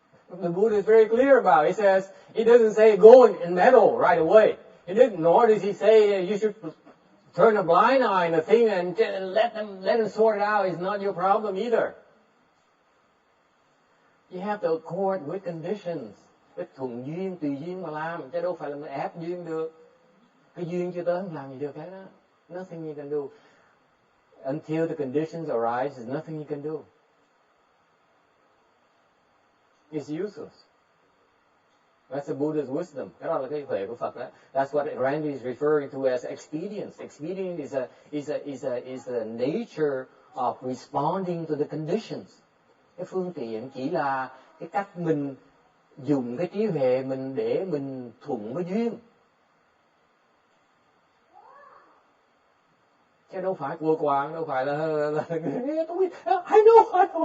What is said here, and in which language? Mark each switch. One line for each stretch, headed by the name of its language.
English: The Buddha is very clear about it. He says, he doesn't say go and meddle right away. Nor does he say you should turn a blind eye on the thing and let them sort it out. It's not your problem either. You have to accord with conditions.
Vietnamese: Cái thuận duyên, tùy duyên mà làm, chứ đâu phải là mình ép duyên được. Cái duyên chưa tới không làm gì được cái đó.
English: Nothing you can do. Until the conditions arise, there's nothing you can do. It's useless. That's the Buddha's wisdom.
Vietnamese: Cái đó là cái huệ của Phật đó.
English: That's what Randy is referring to as expedience. Expedience is a nature of responding to the conditions.
Vietnamese: Cái phương tiện chỉ là cái cách mình dùng cái trí huệ mình để mình thuận với duyên. Chứ đâu phải của quàng, đâu phải là tôi
English: I know.